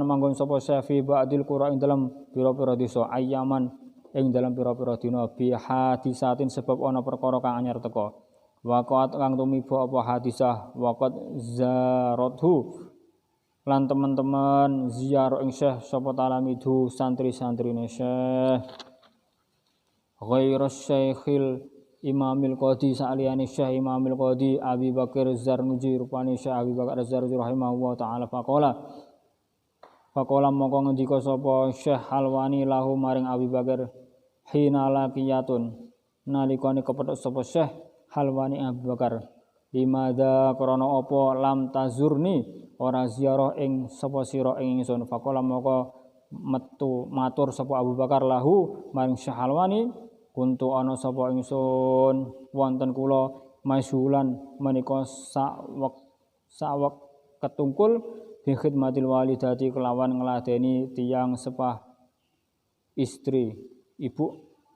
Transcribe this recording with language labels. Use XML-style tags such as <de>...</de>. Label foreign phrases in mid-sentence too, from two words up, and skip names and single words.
<jv>manggon sapa Syekh</jv> <ar>في بعض القرى</ar> <jv>ing dalam pira-pira desa ayaman ing dalam pira-pira dina</jv> <ar>بحادثة</ar> <jv>sebab ana perkara kang anyar teka waqat kang tumiba apa hadisah waqat zarathu lan teman-teman ziarah ing Syekh sapa talamidu santri-santrine Syekh ghairas Syekhil Imamil Qadi sa'aliyani Syekh Imamil Qadi Abi Bakar Zarnuji rupani Syekh Abi Bakar Zarnuji</jv> <ar>رحمه الله تعالى</ar> <jv>faqala mongko ngendika sapa Syekh Halwani lahu maring Abi Bakar</jv> <ar>حين لقيته</ar> <jv>nalikane kepethuk sapa Syekh Halwani Abi Bakar limada krana apa</jv> <ar>لم تزرني</ar> <jv>ora ziarah ing sapa sira ing ingsun faqala moko matur sapa Abu Bakar lahu maring Syekh Halwani</jv> <ar>كنت أنا</ar> <jv>sapa ingsun wonten kula masyhulan menika sawek ketungkul</jv> <ar>بخدمة الوالدة</ar> <jv>kelawan ngladeni tiyang sepah istri ibu.</jv>